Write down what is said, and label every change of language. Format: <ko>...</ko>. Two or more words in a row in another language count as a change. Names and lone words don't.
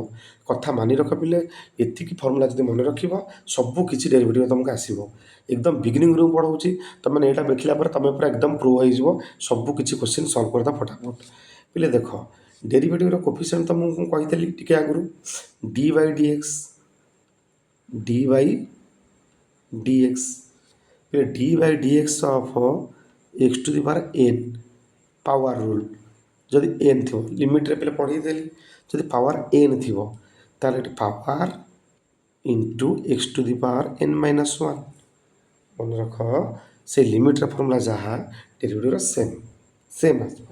<or>କଥା ମାନି ରଖ ପିଲେ, ଏତିକି ଫର୍ମୁଲା ଯଦି ମନେ ରଖିବ ସବୁ କିଛି ଡେରିଭେଟିଭ୍ ତୁମକୁ ଆସିବ। ଏକଦମ ବିଗିନିଂରୁ ପଢ଼ଉଛି, ତୁମେ ଏଇଟା ଦେଖିଲା ପରେ ତୁମେ ପୁରା ଏକଦମ ପ୍ରୋ ହେଇଯିବ। ସବୁ କିଛି</or> <en>question solve</en> <or>କରିଦେବ ଫଟାଫଟ। ପିଲେ ଦେଖ ଡେରିଭେଟିଭ୍ର କୋଫିସିଏଣ୍ଟ ତ ମୁଁ କହିଥିଲି ଟିକେ ଆଗରୁ,</or> <en>d/dx d/dx of x⁴n power rule.</en> <or>ଯଦି n ଥିବ ଲିମିଟ୍ରେ ପିଲେ ପଢ଼େଇଦେଲି, ଯଦି ପାୱାର n ଥିବ ତାହେଲେ ଏଠି</or> <en>power into</en> <or>x⁴n - 1। ମନେ ରଖ ସେ ଲିମିଟ୍ର ଫର୍ମୁଲା ଯାହା ଡେରିଭେଟିଭ୍ର ସେମ୍ ଆସିବ।</or>